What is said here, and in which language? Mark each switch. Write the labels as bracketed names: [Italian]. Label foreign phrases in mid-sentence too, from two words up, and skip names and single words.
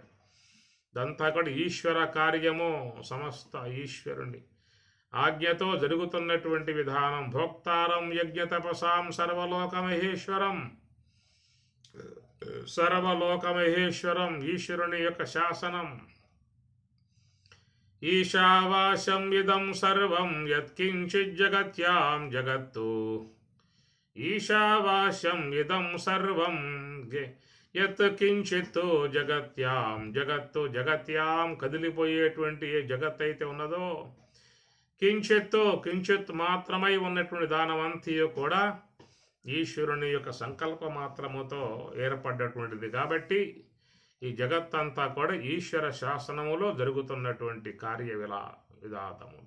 [Telugu] ఇదంతా కూడా ఈశ్వర కార్యము, సమస్త ఈశ్వరుని ఆజ్ఞతో జరుగుతున్నటువంటి విధానం. [Sanskrit] భోక్తారం యజ్ఞతపసాం సర్వలోకమహేశ్వరం, [Telugu] ఈశ్వరుని యొక్క శాసనం. [Sanskrit] ఈశావాస్యం ఇదం సర్వం యత్కించిత్ జగత్యాం జగత్తు, ఈశావాస్యం ఇదం సర్వం యత్ కించిత్ జగత్యాం జగత్తు, [Telugu] జగత్యాం కదిలిపోయేటువంటి ఏ జగత్ అయితే ఉన్నదో, కించిత్ మాత్రమై ఉన్నటువంటి దానమంతయు కూడా ఈశ్వరుని యొక్క సంకల్ప మాత్రముతో ఏర్పడ్డటువంటిది. కాబట్టి ఈ జగత్తంతా కూడా ఈశ్వర శాసనములో జరుగుతున్నటువంటి కార్య విధాతములు.